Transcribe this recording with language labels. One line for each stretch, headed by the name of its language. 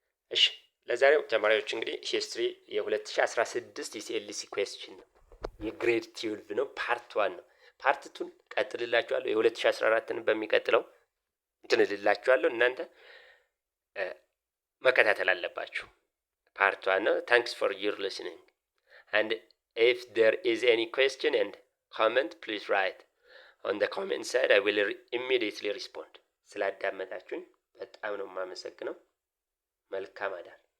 Amharic: እሺ ለዛሬው ተማሪዎች እንግዲህ ሂስትሪ የ2016 የሲኤልሲ ኩዌስችን ነው። የግሬድ 12 ነው፣ ፓርት 1 ነው። ፓርት 2ን ቀጥልላችኋለሁ። የ2014ን በሚቀጥለው እንትንልላችኋለሁ። እናንተ መከታተል አለባችሁ።
English: Part 1. Thanks for your listening. And if there is any question and comment, please write on the comment side. I will immediately respond.
Amharic: ስላዳመጣችሁኝ በጣም ነው የማመሰግነው። መልካም አዳር።